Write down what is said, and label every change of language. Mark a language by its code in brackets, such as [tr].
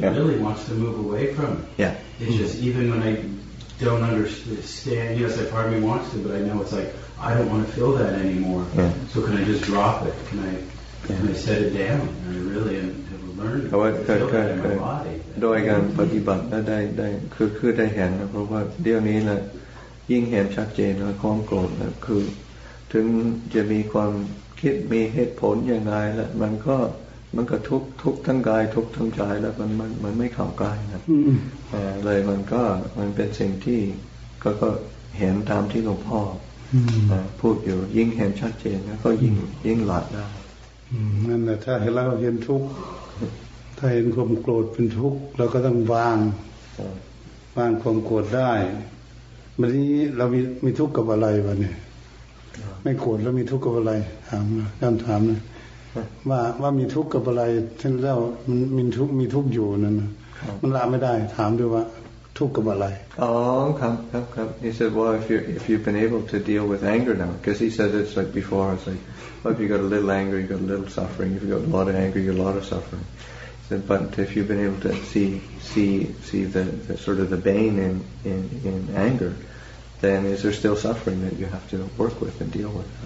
[en] Really wants to move away from it. Yeah. It's just even when I don't understand. Yes, that part of me wants to, but I know it's like I don't want to feel that anymore. So can I just drop it? Can I set it down? And I really have learned to feel that in my body. [th] โดยการปฏิบัติได้คือได้เห็นนะเพราะว่าเดี๋ยวนี้นะยิ่งเห็นชัดเจนว่าความโกรธนะคือถึงจะมีความคิดมีเหตุผลยังไงแล้วมันก็ทุกทั้งกายทุกทั้งใจแล้วมันไม่เข้ากายนะเลยมันเป็นสิ่งที่ก็เห็นตามที่หลวงพ่อพูดอยู่ยิ่งเห็นชัดเจนก็ยิ่งละได้ นั่นแหละถ้าเราเห็นทุกข์ถ้าเห็นความโกรธเป็นทุกข์เราก็ต้องวางความโกรธได้วันนี้เรามีทุกข์กับอะไรวะเนี่ยไม่โกรธแล้วมีทุกข์กับอะไรถามนะถามนะว่ามีทุกข์กับอะไรท่านเล่ามันมีทุกข์อยู่นั่นนะมันละไม่ได้ถามด้วยว่าทุกข์กับอะไร [en] ครับ He said, well, if you've been able to deal with anger now, because he said it's like before, it's like, well, if you got a little anger, you got a little suffering. If you got a lot of anger, you got a lot of suffering. He said, but if you've been able to see the sort of the bane in anger, then is there still suffering that you have to work with and deal with?